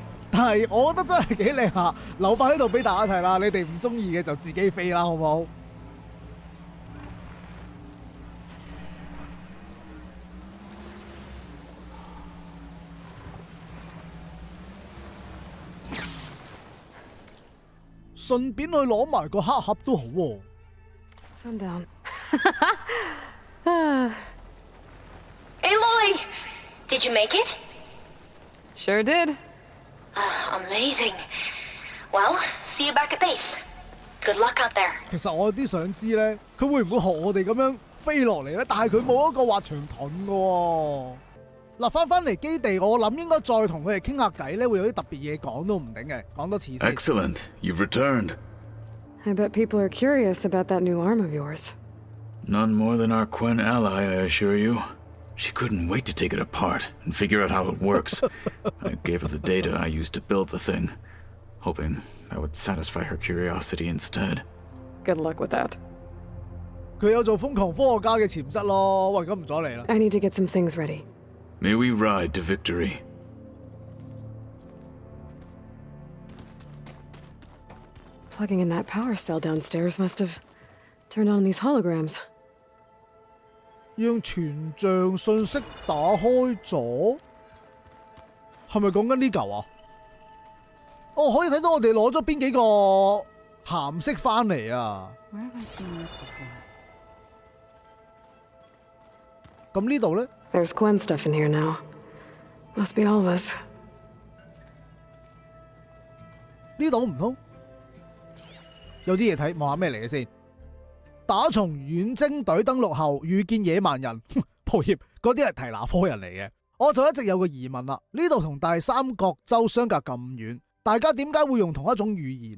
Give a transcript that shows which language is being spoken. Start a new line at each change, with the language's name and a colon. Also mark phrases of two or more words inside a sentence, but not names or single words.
Cantonese: 但係我覺得真係幾靚啊，留翻喺度俾大家睇啦。你哋唔中意嘅就自己飛啦，好唔好？順便去攞埋個黑盒都好喎。
English: Sundown. Aloy! Did you make it? Sure did. Amazing. Well, see you back at base. Good luck out there.
Cantonese: 其實我有啲想知咧，佢會唔會學我哋咁樣飛落嚟咧？但係佢冇一個滑翔盾嘅喎。嗱，翻嚟基地，我諗應該再同佢哋傾下偈咧，會有啲特別嘢講都唔定嘅。講多次先。
English: Excellent, you've returned. I bet people are curious about that new arm of yours. None more than our Quen ally, I assure you. She couldn't wait to take it apart and figure out how it works. I gave her the data I used to build the thing, hoping that would satisfy her curiosity instead. Good luck with that.
Cantonese: 佢有做瘋狂科學家嘅潛質咯。喂，咁唔阻你啦。
English: I need to get some things ready. May we ride to victory. Plugging in that power cell downstairs must have turned on these holograms.
Cantonese: 讓全像信息打開咗，係咪講緊呢嚿啊？哦，可以睇到我哋攞咗邊幾個鹹色翻嚟啊！咁呢度咧
English: There's Gwen stuff in here now. Must be all of us.
Cantonese: 呢度唔通有啲嘢睇，望下咩嚟嘅先。打從遠征隊登陸後遇見野蠻人，抱歉，嗰啲係提拿科人嚟嘅。我就一直有個疑問啦，呢度同大三角洲相隔咁遠，大家點解會用同一種語言？